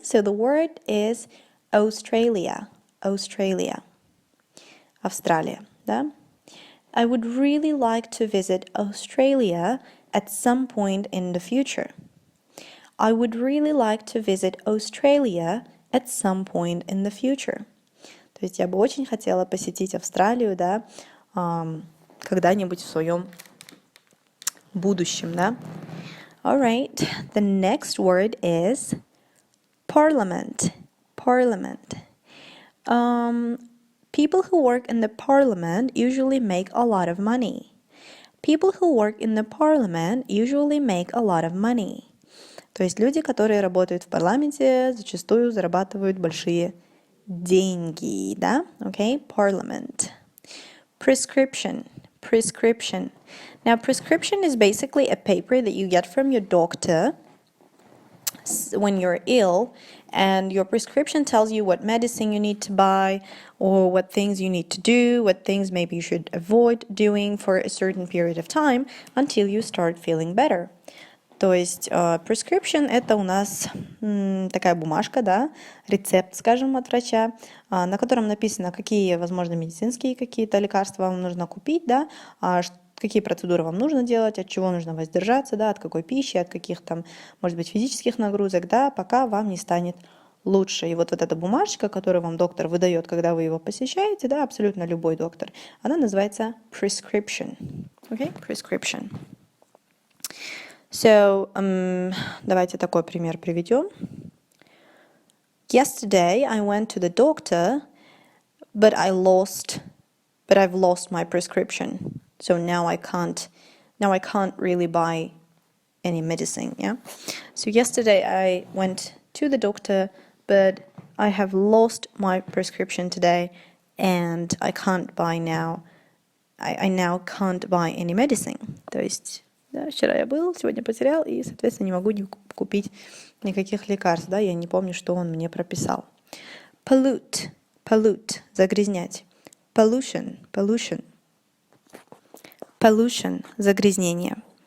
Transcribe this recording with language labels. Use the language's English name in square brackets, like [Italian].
[English] So the word is Australia. Australia. [Russian] Австралия, да? [English] I would really like to visit Australia at some point in the future. I would really like to visit Australia at some point in the future. [Russian] То есть я бы очень хотела посетить Австралию, да, когда-нибудь в своем будущем, да. [English] All right, the next word is parliament. Parliament. People who work in the parliament usually make a lot of money. People who work in the parliament usually make a lot of money. [Russian] То есть люди, которые работают в парламенте, зачастую зарабатывают большие деньги, да? [English] Okay, parliament. Prescription. Prescription. Now, prescription is basically a paper that you get from your doctor when you're ill, and your prescription tells you what medicine you need to buy or what things you need to do, what things maybe you should avoid doing for a certain period of time until you start feeling better. [Russian] То есть prescription — это у нас такая бумажка, да, рецепт, скажем, от врача, на котором написано, какие, возможно, медицинские какие-то лекарства вам нужно купить, да, какие процедуры вам нужно делать, от чего нужно воздержаться, да, от какой пищи, от каких там, может быть, физических нагрузок, да, пока вам не станет лучше. И вот эта бумажка, которую вам доктор выдает, когда вы его посещаете, да, абсолютно любой доктор, она называется prescription. [English] Okay? Prescription. So, [Russian] давайте такой пример приведем. [English] Yesterday I went to the doctor, but I've lost my prescription. So now I can't really buy any medicine, yeah? So yesterday I went to the doctor, but I have lost my prescription today, and I can't buy now. I now can't buy any medicine. [Russian] То есть, да, вчера я был, сегодня потерял, и, соответственно, не могу купить никаких лекарств, да, я не помню, что он мне прописал. [English] Pollute, pollute, загрязнять. Pollution, pollution. Pollution, загрязнение.